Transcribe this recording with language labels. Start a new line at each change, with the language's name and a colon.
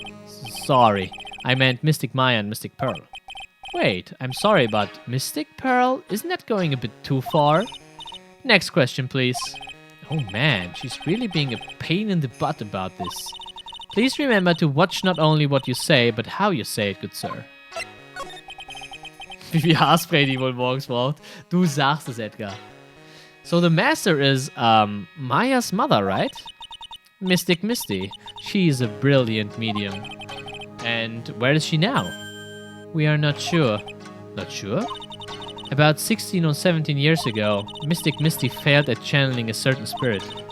English: Sorry, I meant Mystic Maya and Mystic Pearl. Wait, I'm sorry, but Mystic Pearl? Isn't that going a bit too far? Next question, please. Oh man, she's really being a pain in the butt about this. Please remember to watch not only what you say, but how you say it, good sir.
German: Wie viel Haarspray die wohl morgens braucht. Du sagst es, Edgar.
English: So the master is, Maya's mother, right? Mystic Misty. She's a brilliant medium. And where is she now? We are not sure. Not sure? About 16 or 17 years ago, Mystic Misty failed at channeling a certain spirit.